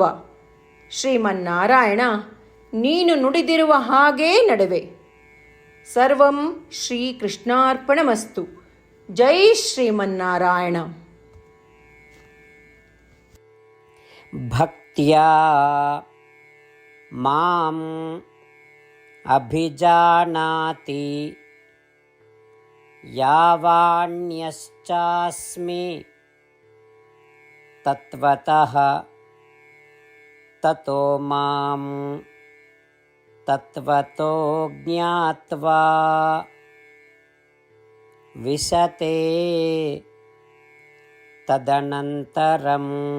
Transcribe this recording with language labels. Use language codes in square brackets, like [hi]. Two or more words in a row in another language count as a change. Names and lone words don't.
[kn] ಶ್ರೀಮನ್ನಾರಾಯಣ, ನೀನು ನುಡಿದಿರುವ ಹಾಗೇ ನಡೆವೆ. [sa] ಸರ್ವಂ ಶ್ರೀಕೃಷ್ಣಾರ್ಪಣಮಸ್ತು. ಜೈ ಶ್ರೀಮನ್ನಾರಾಯಣ. ಭಕ್ತ್ಯಾ ಮಾಂ ಅಭಿಜಾನಾತಿ ಯಾವಾನ್ಯಶ್ಚಾಸ್ಮಿ ತತ್ವತಃ ತತೋ ಮಾಂ ತತ್ವತೋ ಜ್ಞಾತ್ವಾ ವಿಶತೆ ತದನಂತರಂ.